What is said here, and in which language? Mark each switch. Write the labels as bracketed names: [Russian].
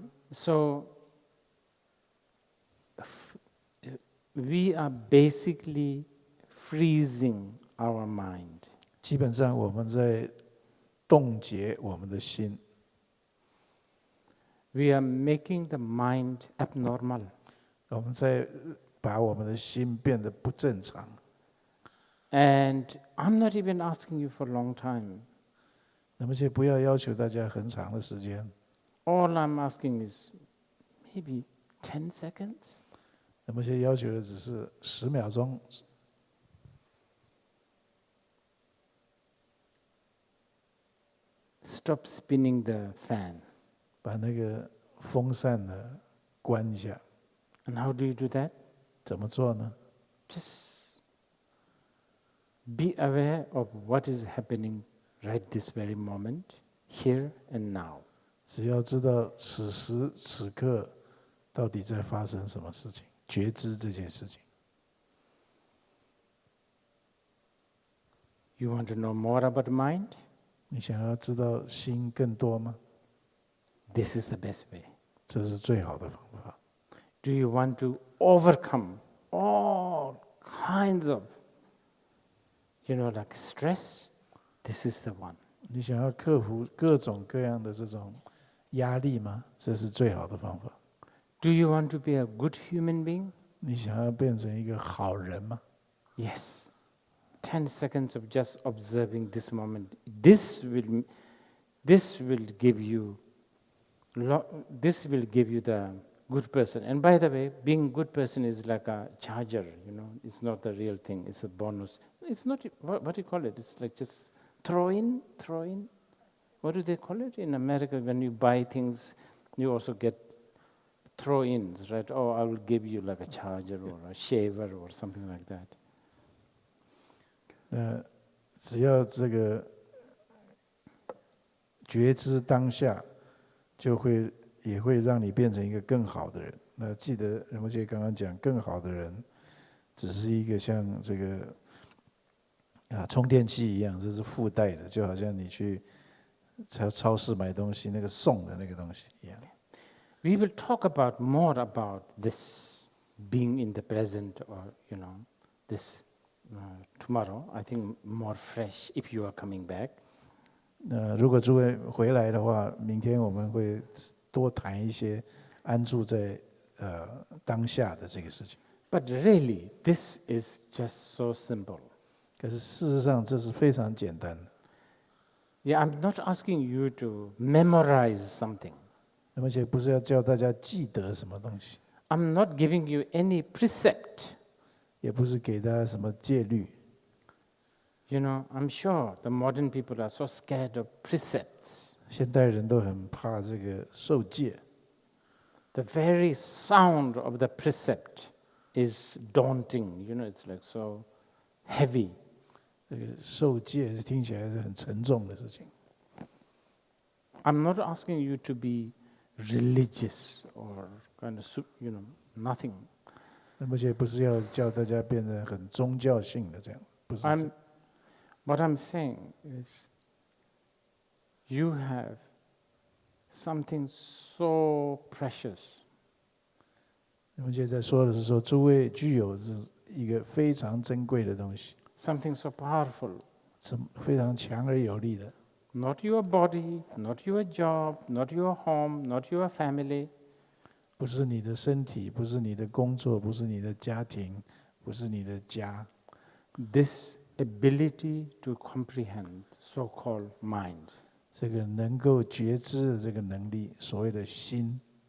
[English] So we are basically freezing our mind. [Chinese] 基本上我们在冻结我们的心。 [English] We are making the mind abnormal. [Chinese] 我们在把我们的心变得不正常。 [English] And I'm not even asking you for a long time. [Chinese] 那么就不要要求大家很长的时间。 [English] All I'm asking is maybe 10 seconds. [Chinese] 那么就要求的只是10秒钟。 [English] Stop spinning the fan. [Chinese] 把那个风扇呢关一下。 [English] And how do you do that? [Chinese] 怎么做呢？ [English] Just be aware of what is happening right this very moment, here and now. [Chinese] 只要知道此时此刻到底在发生什么事情，觉知这件事情。 [English] You want to know more about mind? [Chinese] 你想要知道心更多吗？ [English] This is the best way. [Chinese] 这是最好的方法。 [English] Do you want to overcome all kinds of, like stress? This is the one. [Chinese] 你想要克服各种各样的这种压力吗？这是最好的方法。 [English] Do you want to be a good human being? [Chinese] 你想要变成一个好人吗？ [English] Yes. 10 seconds of just observing this moment. This will give you the good person. And by the way, being a good person is like a charger, It's not the real thing. It's a bonus. It's not, what do you call it? It's like just throw in. What do they call it? In America, when you buy things, you also get throw-ins, right? Oh, I will give you like a charger or a shaver or something like that. [Chinese] 只要这个觉知当下，也会让你变成一个更好的人。那记得仁波切刚刚讲，更好的人只是一个像这个充电器一样，这是附带的，就好像你去超市买东西那个送的那个东西一样。 [English] We will talk about more about this being in the present, or this tomorrow. I think more fresh if you are coming back. [Chinese] 如果诸位回来的话，明天我们会多谈一些安住在当下的这个事情。 [English] But really, this is just so simple. [Chinese] 可是事实上，这是非常简单的。 [English] Yeah, I'm not asking you to memorize something. [Chinese] 而且不是要叫大家记得什么东西， [English] I'm not giving you any precept. [Chinese] 也不是给大家什么戒律。 [English] I'm sure the modern people are so scared of precepts. [Chinese] 现代人都很怕这个受戒。 [English] The very sound of the precept is daunting. It's like so heavy. [Chinese] 这个受戒听起来是很沉重的事情。 [English] I'm not asking you to be religious or kind of, nothing. [Chinese] 而且不是要叫大家变得很宗教性的这样，不是。 [English] What I'm saying is, you have something so precious. [Chinese] 我现在说的是说，诸位具有是一个非常珍贵的东西， [English] Something so powerful. [Chinese] 是非常强而有力的。 [English] Not your body, not your job, not your home, not your family. [Chinese] 不是你的身体，不是你的工作，不是你的家庭，不是你的家。 [English] This ability to comprehend, so-called mind. [Chinese] 这个能够觉知的这个能力，所谓的心。